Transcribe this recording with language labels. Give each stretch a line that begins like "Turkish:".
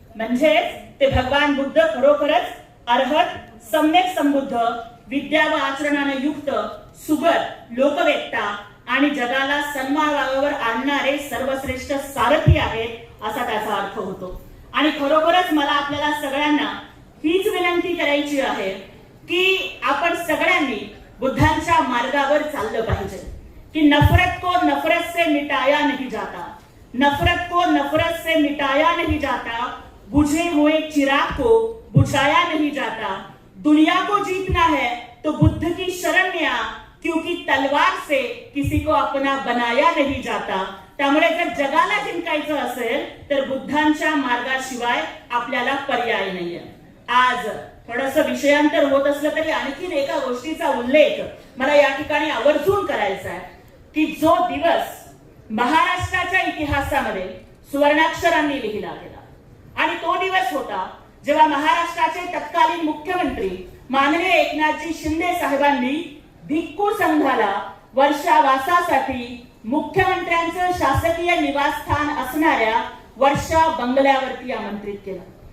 Marathi: म्हणजे ते भगवान बुद्ध खरोखरच अर्हत, सम्यक संबुद्ध, विद्या व आचरणाने युक्त, सुगत, लोकवेत्ता आणि जगाला सन्मार्गावर आणणारे सर्वश्रेष्ठ सारथी आहेत असा त्याचा अर्थ होतो. आणि खरोखरच मला आपल्याला सगळ्यांना हीच विनंती करायची आहे की आपण सगळ्यांनी बुद्धांच्या मार्गावर चाललं पाहिजे.
Hindi: की नफरत को नफरत से मिटाया नहीं जाता, नफरत को नफरत से मिटाया नहीं जाता, बुझे हुए चिराग को बुझाया नहीं जाता, दुनिया को जीतना है तो बुद्ध की शरण में आ क्योंकि तलवार से किसी को अपना बनाया नहीं जाता.
Marathi: त्यामुळे जर जगाला जिंकायचं असेल तर बुद्धांच्या मार्गाशिवाय आपल्याला पर्याय नाहीये. आज थोडंसं विषयांतर होत असलं तरी आणखीन एका गोष्टीचा उल्लेख मला या ठिकाणी आवर्जून करायचा आहे की जो दिवस महाराष्ट्राच्या इतिहासामध्ये सुवर्णाक्षरांनी लिहिला गेला आणि तो दिवस होता जेव्हा महाराष्ट्राचे तत्कालीन मुख्यमंत्री माननीय एकनाथजी शिंदे साहेबांनी भिक्खू संघाला वर्षावासासाठी मुख्यमंत्र्यांचं शासकीय निवासस्थान असणाऱ्या वर्षा बंगल्यावरती आमंत्रित केलं.